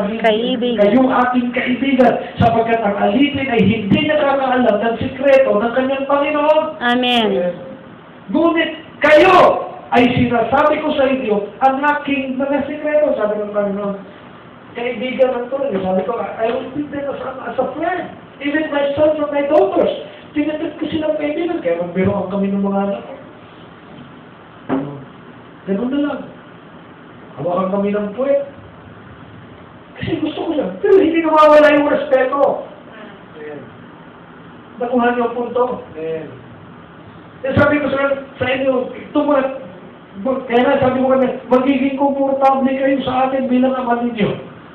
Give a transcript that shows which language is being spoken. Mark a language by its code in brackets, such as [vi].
[tl] Kaibigan. kayong aking kaibigan, sapagkat ang alipin ay hindi nakakaalam ng sikreto ng kanyang Panginoon. Amen. Ngunit kayo ay sinasabi ko sa inyo ang aking mga sikreto, sabi ng Panginoon. Kaibigan ng tuloy. Sabi ko, [en] I will treat them as a friend. Even my sons and my daughters. [tl] Tinatid ko silang kaibigan. Kaya magbiroan kami ng mga anak ko. Ganun na lang. Hawakan kami ng puwet. Kasi gusto ko yan. Pero hindi nawawala yung respeto. Nakuha niyo ang punto. Sabi ko sa inyo, ito kaya na sabi ko kanya, magiging komportable kayo sa atin bilang ama ninyo.